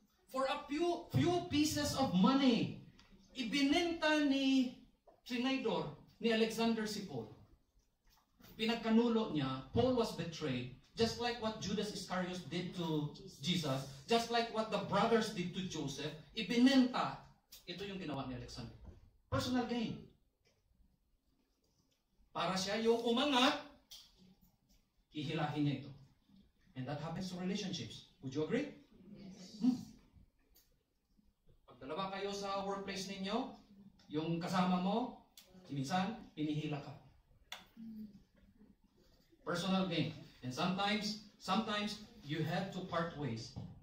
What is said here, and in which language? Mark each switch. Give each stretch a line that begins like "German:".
English: For a few pieces of money,
Filipino: ibinenta ni Trinidor, ni Alexander si Paul. Pinagkanulo niya,
English: Paul was betrayed, just like what Judas Iscariot did to Jesus, just like what the brothers did to Joseph,
Filipino: ibinenta. Ito yung ginawa ni Alexander. Personal gain. Para siya yung umangat, hihilahin niya ito.
English: And that happens to relationships. Would you agree? Yes.
Filipino: Dalawa kayo sa workplace ninyo, yung kasama mo, minsan, hinihila ka.
English: Personal gain. And sometimes, you have to part ways.